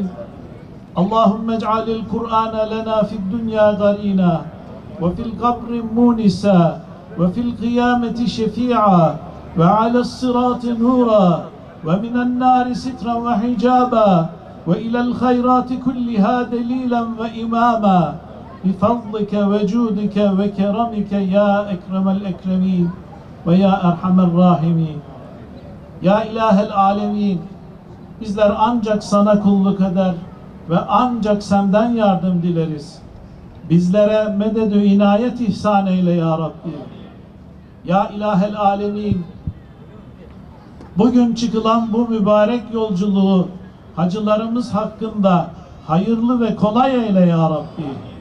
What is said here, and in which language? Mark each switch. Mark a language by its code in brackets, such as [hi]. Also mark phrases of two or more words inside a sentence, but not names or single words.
[ar] اللهم اجعل القرآن لنا في الدنيا قرينا وفي القبر مونسا وفي القيامة شفيعا وعلى الصراط نورا ومن النار سترا وحجابا وإلى الخيرات كلها دليلا وإماما بفضلك وجودك وكرمك يا أكرم الأكرمين ويا أرحم الراحمين. يا إله العالمين, [tr] bizler ancak sana kulluk eder ve ancak senden yardım dileriz. Bizlere mededü inayet ihsan eyle [ar] يا رب. يا إله العالمين, [tr] bugün çıkılan bu mübarek yolculuğu hacılarımız hakkında hayırlı ve kolay eyle [ar] يا رب.